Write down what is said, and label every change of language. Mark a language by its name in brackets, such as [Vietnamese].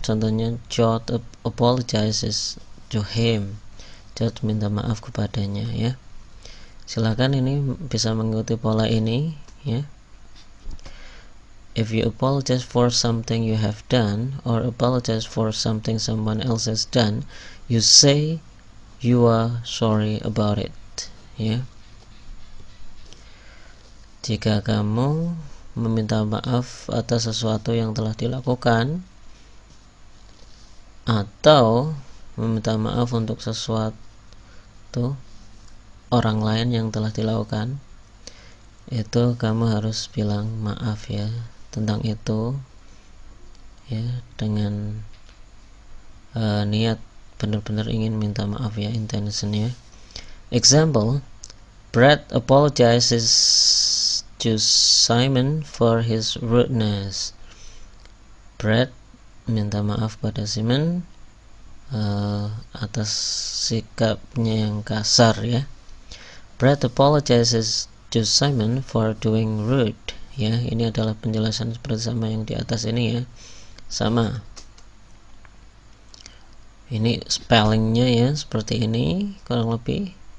[English] Contohnya George apologizes to him. [Indonesian] George minta maaf kepadanya ya. Silakan ini bisa mengikuti pola ini ya. [English] If you apologize for something you have done or apologize for something someone else has done, you say you are sorry about it ya. [Indonesian] Jika kamu meminta maaf atas sesuatu yang telah dilakukan atau meminta maaf untuk sesuatu orang lain yang telah dilakukan, itu kamu harus bilang maaf ya tentang itu ya, dengan niat benar-benar ingin minta maaf ya, intentionnya. [English] Example, Brad apologizes to Simon for his rudeness. [Indonesian] Brad minta maaf pada Simon atas sikapnya yang kasar ya. [English] Brad apologizes to Simon for doing rude ya. [Indonesian] Ini adalah penjelasan seperti sama yang di atas ini ya, sama. Ini spellingnya ya seperti ini kurang lebih.